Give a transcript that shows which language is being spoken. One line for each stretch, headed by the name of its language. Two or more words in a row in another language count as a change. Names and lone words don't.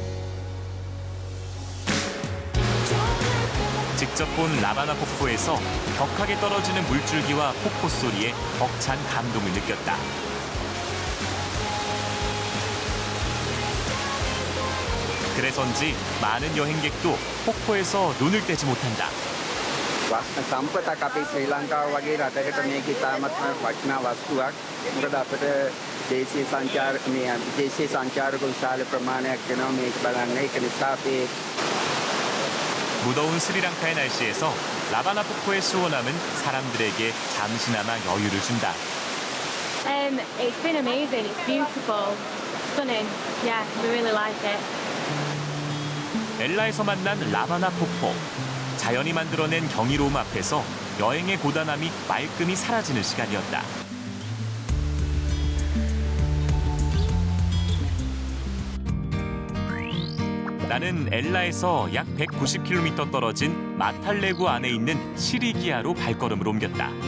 Korean: 직접 본 라바나 폭포에서 격하게 떨어지는 물줄기와 폭포 소리에 벅찬 감동을 느꼈다. 그래서인지 많은 여행객도 폭포에서 눈을 떼지 못한다.
Sinhala: සම්පතක් අපේ ශ්‍රී ලංකාව වගේ රටකට මේක ඉතාමත්ම වටිනා වස්තුවක්. මොකද අපිට දේශීය සංචාරක විශාල ප්‍රමාණයක් වෙනවා මේක බලන්න. ඒක නිසා අපේ
Korean: 무더운 스리랑카의 날씨에서 라바나 폭포의 시원함은 사람들에게 잠시나마 여유를 준다.
English: It's been amazing. It's beautiful, stunning. Yeah, we really like it.
Korean: 엘라에서 만난 라바나 폭포. 자연이 만들어낸 경이로움 앞에서 여행의 고단함이 말끔히 사라지는 시간이었다. 나는 엘라에서 약 190km 떨어진 마탈레구 안에 있는 시리기아로 발걸음을 옮겼다.